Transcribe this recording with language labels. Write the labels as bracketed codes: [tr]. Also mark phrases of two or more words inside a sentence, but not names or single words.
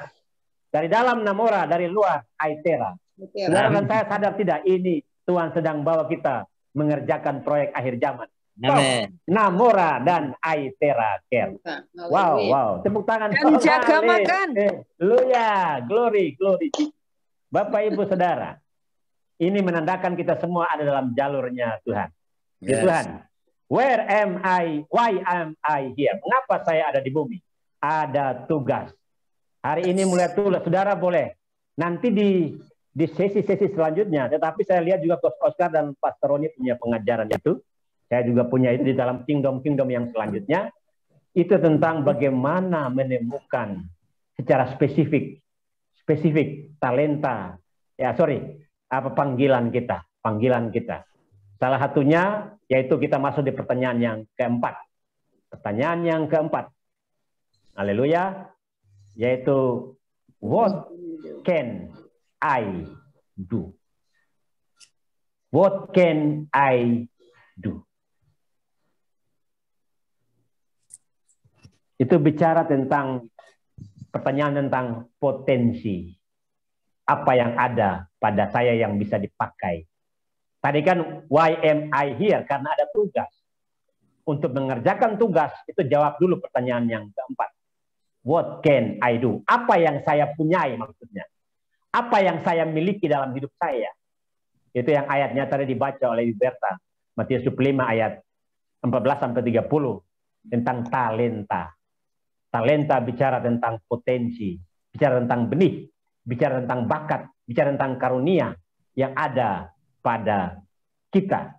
[id] Dari dalam Namora, dari luar Aitera. Saudara dan saya sadar tidak, ini Tuhan sedang bawa kita mengerjakan proyek akhir zaman. Namora dan Aitera Care. Wow, wow. Tepuk tangan. Dan jaga makan. Haleluya. [en] Glory, glory. [id] Bapak Ibu Saudara, ini menandakan kita semua ada dalam jalurnya Tuhan. Ya Tuhan, [en] where am I? Why am I here? [id] Mengapa saya ada di bumi? Ada tugas. Hari ini mulai tulis, saudara boleh. Nanti di sesi-sesi selanjutnya, tetapi saya lihat juga Coach Oscar dan Pastor Roni punya pengajaran itu. Saya juga punya itu di dalam kingdom-kingdom yang selanjutnya. Itu tentang bagaimana menemukan secara spesifik talenta, panggilan kita. Salah satunya yaitu kita masuk di pertanyaan yang keempat. Pertanyaan yang keempat. Haleluya. Yaitu [en] what can I do? What can I do? [id] Itu bicara tentang pertanyaan tentang potensi. Apa yang ada pada saya yang bisa dipakai. [en] Tadi kan why am I here? [id] Karena ada tugas. Untuk mengerjakan tugas, itu jawab dulu pertanyaan yang keempat. [en] What can I do? [id] Apa yang saya punyai maksudnya? Apa yang saya miliki dalam hidup saya? Itu yang ayatnya tadi dibaca oleh Berta. Matius 5 ayat 14-30. Tentang talenta. Talenta bicara tentang potensi, bicara tentang benih, bicara tentang bakat, bicara tentang karunia yang ada pada kita.